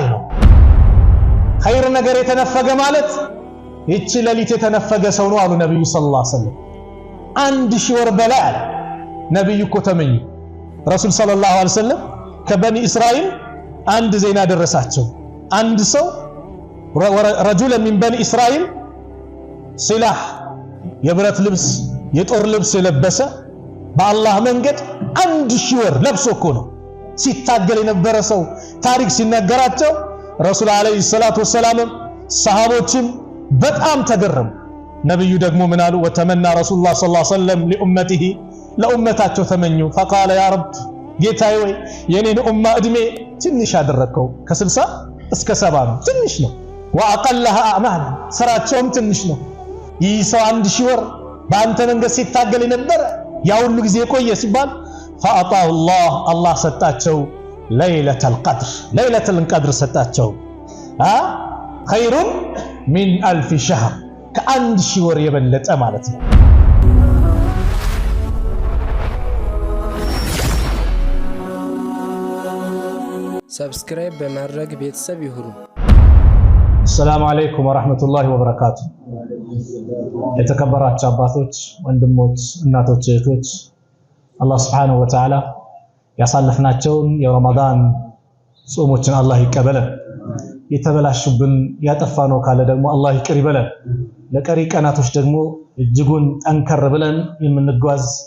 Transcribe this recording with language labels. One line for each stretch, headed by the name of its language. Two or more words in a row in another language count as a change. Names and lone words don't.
Amharic: ነው ኸይር ነገር የተነፈገ ማለት እቺ ለሊት የተነፈገ ሰው ነው አሉ ነብዩ
Arabic: صلى الله عليه وسلم
Amharic: 1000 ወር በላይ አለ ነብዩ እኮ ተመኙ ረሱል
Arabic: صلى الله عليه وسلم
Amharic: ከበኒ እስራኤል አንድ ዜና ደረሳቸው አንድ ሰው
Arabic: رجل من بني
Amharic: እስራኤል ሲላህ የብረት ልብስ የጦር ልብስ የለበሰ በአላህ መንገድ 1000 ወር ለብሶ እኮ ነው ሲታገል የነበረ ሰው ታሪክ ሲነገራቸው
Arabic: الرسول عليه الصلاة والسلام
Amharic: ሰሃቦችም በጣም ተገረሙ ነብዩ ደግሞ ምን አሉ
Arabic: وتمنى رسول الله صلى الله عليه وسلم لأمته
Amharic: ለኡመታቸው ተመኙ
Arabic: فقال يا رب
Amharic: ጌታዬ ወይ የኔን ኡማ እድሜ ትንሽ አደረከው ከ60 እስከ 70 ነው ትንሽ ነው
Arabic: واقلها اعمال
Amharic: ስራቸውም ትንሽ ነው ይህ ሰው 1000 ወር በአንተ መንገድ ሲታገል የነበረ ያ ሁሉ ጊዜ ቆየ ሲባል
Arabic: فاعطاه الله
Amharic: ሰጣቸው
Arabic: ليله القدر
Amharic: ሰጣቸው
Arabic: خير من 1000 شهر
Amharic: ከ1000 ወር የበለጠ ማለት ነው ሰብስክራይብ በማድረግ ቤተሰብ ይሁኑ
Arabic: السلام عليكم ورحمة الله وبركاته
Amharic: የተከበራችሁ አባቶች ወንድሞች እናቶች እህቶች አላህ
Arabic: سبحانه وتعالى
Amharic: ያሳለፍናቸውን የረመዳን ጾሞችን አላህ ይቀበለን የተበላሹብን ያጠፋነው ካለ ደግሞ አላህ ይቅር ይበለን ለቀሪ ቀናቶች ደግሞ እጅጉን ጠንከር ብለን የምንጓዝ